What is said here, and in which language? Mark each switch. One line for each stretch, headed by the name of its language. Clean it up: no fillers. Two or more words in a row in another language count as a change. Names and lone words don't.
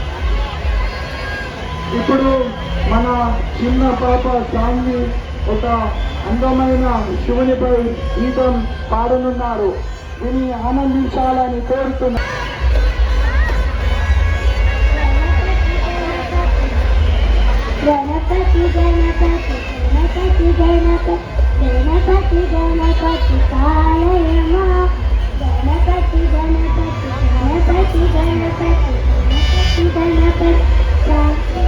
Telugu: ఇప్పుడు మన చిన్న పాప సాంగి ఒక అందమైన శివునిపై గీతం పాడనున్నారు. దీన్ని ఆనందించాలని కోరుతున్నా.
Marathi: గణపతి గణపతి గణపతి గణపతి गणपती गणपती काय मा गणपती गणपती गणपती गणपती गणपती गणपती